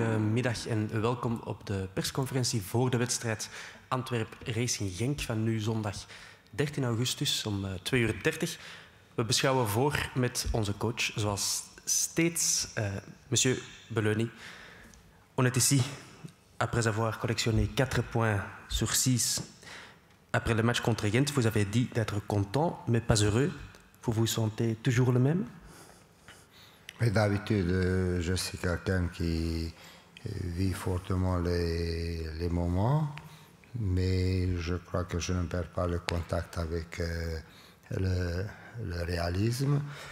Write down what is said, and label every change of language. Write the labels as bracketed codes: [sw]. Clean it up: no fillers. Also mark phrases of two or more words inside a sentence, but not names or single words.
[nl] Goedemiddag en welkom op de persconferentie voor de wedstrijd Antwerp-Racing Genk van nu zondag 13 augustus om 2:30. We beschouwen voor met onze coach, zoals steeds, [fr] monsieur Beleuni. On est ici après avoir collectionné 4 points sur 6 après le match contre Gent. Vous avez dit d'être content, mais pas heureux. Vous vous sentez toujours le même? Mais d'habitude, je suis quelqu'un qui vit fortement les moments, mais je crois que je ne perds pas le contact avec le réalisme.